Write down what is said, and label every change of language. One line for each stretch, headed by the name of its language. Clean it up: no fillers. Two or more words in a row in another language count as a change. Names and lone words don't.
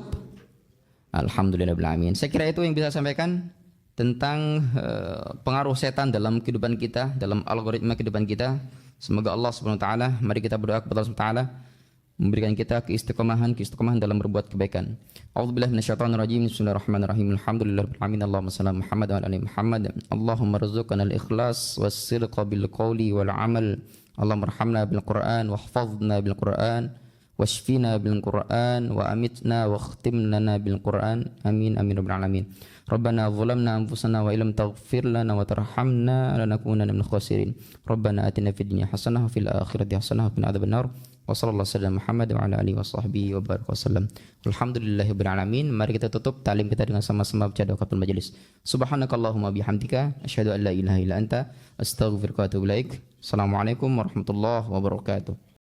Arabic: الحمد لله رب العالمين.
Indonesian: Saya kira itu yang bisa saya sampaikan tentang pengaruh setan dalam kehidupan kita, dalam algoritma kehidupan kita. Semoga Allah
Arabic: سبحانه وتعالى,
Indonesian: mari kita berdoa kepada Allah
Arabic: سبحانه وتعالى
Indonesian: memberikan kita keistiqomahan dalam berbuat kebaikan.
Arabic: أعوذ بالله من الشيطان الرجيم. بسم الله الرحمن الرحيم. الحمد لله رب العالمين. اللهم صل على محمد وعلى آل محمد. اللهم ارزقنا الإخلاص والصدق بالقول والعمل. اللهم ارحمنا بالقرآن واحفظنا بالقرآن واشفنا بالقرآن وأمتنا واختم لنا بالقرآن. آمين آمين رب العالمين. ربنا ظلمنا أنفسنا وإن لم تغفر لنا وترحمنا لنكونن من الخاسرين. ربنا آتنا في الدنيا حسنة وفي الآخرة حسنة وقنا عذاب النار. وصلى الله عليه محمد وعلى آله وصحبه وبارك وسلم. الحمد لله رب العالمين.
Indonesian: Mari kita tutup talim kita dengan sama-sama baca doatul majelis.
Arabic: سبحانك اللهم وبحمدك أشهد أن لا إله إلا أنت أستغفرك وأتوب إليك. السلام عليكم ورحمة الله وبركاته.